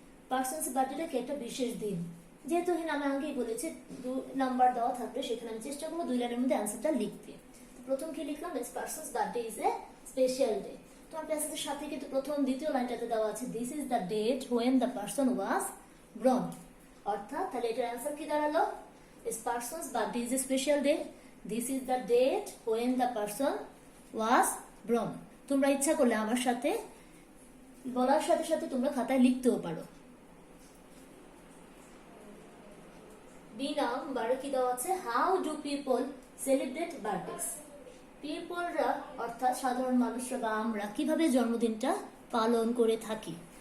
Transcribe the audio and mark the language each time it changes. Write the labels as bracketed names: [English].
[Bangla] Persons বার্থডেটা কি একটা বিশেষ দিন। যেহেতু এখানে আমি আগেই বলেছি 2 নাম্বার দেওয়া থাকবে, সেখানে আমি চেষ্টা করবো 2 লাইনের মধ্যে অ্যান্সারটা লিখতে। প্রথম কি লিখলাম? [English] A person's birthday is a special day. [Bangla] তোমার প্যাসেজের সাথে কিন্তু প্রথম দ্বিতীয় লাইনটাতে দেওয়া আছে [English] This is the date when the person was born। [Bangla] অর্থাৎ তাহলে এটার অ্যান্সার কি দাঁড়ালো? [English] This person's birthday is a special day. This is the date when the person was born. [Bangla] তোমরা ইচ্ছা করলে আমার সাথে বলার সাথে সাথে তোমরা খাতায় লিখতেও পারো। বি নাম্বারে কি দেওয়া আছে? [English] How do people celebrate birthdays? [Bangla] পিপলরা অর্থাৎ সাধারণ মানুষরা বা আমরা কিভাবে জন্মদিনটা পালন করে থাকি।